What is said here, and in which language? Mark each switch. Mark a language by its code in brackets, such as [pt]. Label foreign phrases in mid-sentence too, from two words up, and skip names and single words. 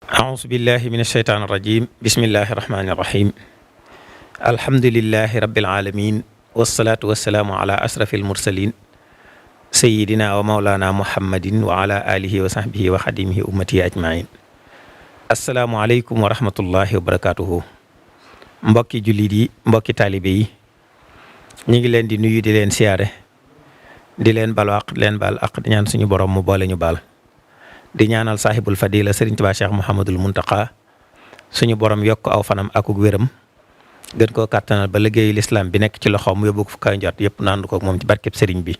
[ar] أعوذ بالله من الشيطان الرجيم بسم الله الرحمن الرحيم الحمد لله رب العالمين والصلاة والسلام على أشرف المرسلين سيدنا ومولانا محمد وعلى آله وصحبه وخديمه أمتي أجمعين السلام عليكم ورحمة الله وبركاته [wo] mbokki jullit yi mbokki taalibe yi ñu ngi leen di nuyu di leen siyaare di leen baal àq di leen baal àq di ñaan suñu borom mu boole ñu baal di ñaanal [ar] صاحب الفضيلة [wo] Serigne Touba Cheikh Mouhamadul Muntaqa suñu borom yokk aw fanam akuk wéram gën koo kàttanal ba liggéeyu lislaam bi nekk ci loxoom mu yóbbu ko fu kaw njot yëpp naandu ko moom ci barkeb Serigne bi.